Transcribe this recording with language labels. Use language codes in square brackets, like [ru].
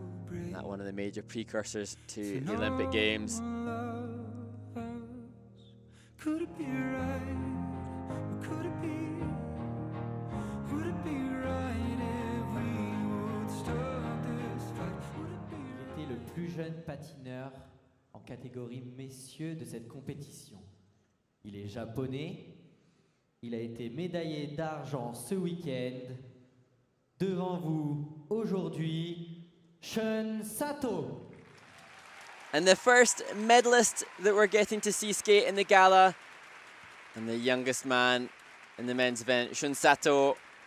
[en] Not one of the major precursors to the Olympic Games. Could it be right? Could it be? Would it be right if we would stop this fight? [fr] Il était le plus jeune patineur en catégorie messieurs de cette compétition. Il est japonais. Il a été médaillé d'argent ce week-end. Devant vous, aujourd'hui, Shun Sato. [en] And the first medalist that we're getting to see skate in the gala, and the youngest man in the men's event, Shun Sato.